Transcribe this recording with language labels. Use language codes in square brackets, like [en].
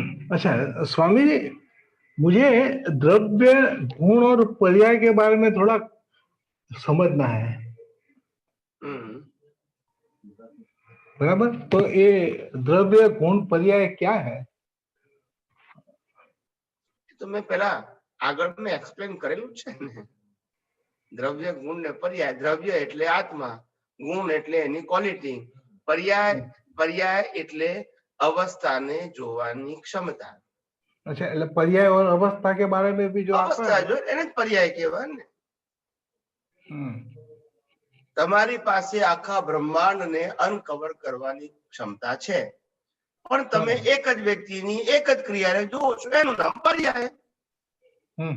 [hi] अच्छा स्वामी जी, मुझे द्रव्य, गुण और पर्याय के बारे में थोड़ा समझना है। बराबर, तो ये द्रव्य, गुण, पर्याय क्या है? तो मैं पहला [gu] આગળ મેં એક્સપ્લેન કરેલું છે ને, દ્રવ્ય, ગુણ ને પર્યાય। દ્રવ્ય એટલે આત્મા, ગુણ એટલે એની ક્વોલિટી, પર્યાય એટલે અવસ્થાને જોવાની ક્ષમતા। [hi] अच्छा, [gu] એટલે [hi] पर्याय और अवस्था के बारे में भी जो आता [gu] અવસ્થા [hi] है, [gu] જો એને જ પર્યાય કહેવાય ને। તમારી પાસે આખા બ્રહ્માંડને અનકવર કરવાની ક્ષમતા છે, પણ તમે એક જ વ્યક્તિની એક જ ક્રિયાને જુઓ છો, એનું નામ પર્યાય।